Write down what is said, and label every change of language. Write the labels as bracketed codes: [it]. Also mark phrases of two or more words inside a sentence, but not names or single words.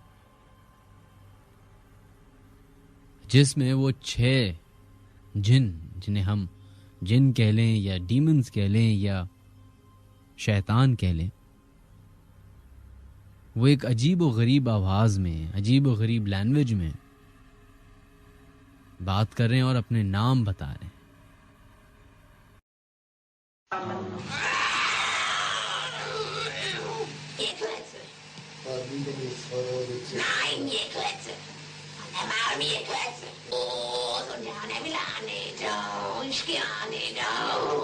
[hi] जिसमें वो 6 जिन, जिन्हें हम जिन कह लें या डीमंस कह लें या शैतान कह लें, वो एक अजीब व गरीब आवाज में, अजीब व गरीब लैंग्वेज में बात कर रहे हैं और अपने नाम बता रहे हैं। [de] Nein, ihr Klötze! Von der Mami, ihr Klötze! Oh, so gerne will er nicht, oh, ich gerne nicht, oh.